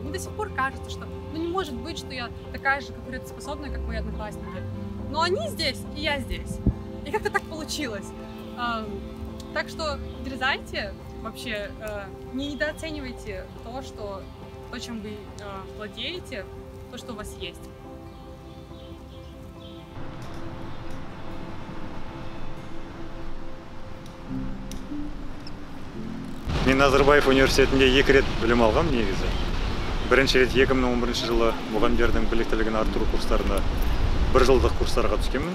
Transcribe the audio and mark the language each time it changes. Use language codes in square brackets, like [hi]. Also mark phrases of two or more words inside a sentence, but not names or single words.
[ru] Мне до сих пор кажется, что не может быть, что я такая же конкурентоспособная, как мои одноклассники. Но они здесь, и я здесь. И как-то так получилось. Так что дерзайте, вообще не недооценивайте то, чем вы владеете, то, что у вас есть. [kk] Мен Назарбаев университетінде 2 рет білім алғам негізі. Бірінші рет 2011 жылы мұғалімдердің біліктілігін арттыру курстарына 1 жылдық курстарға түскенмін.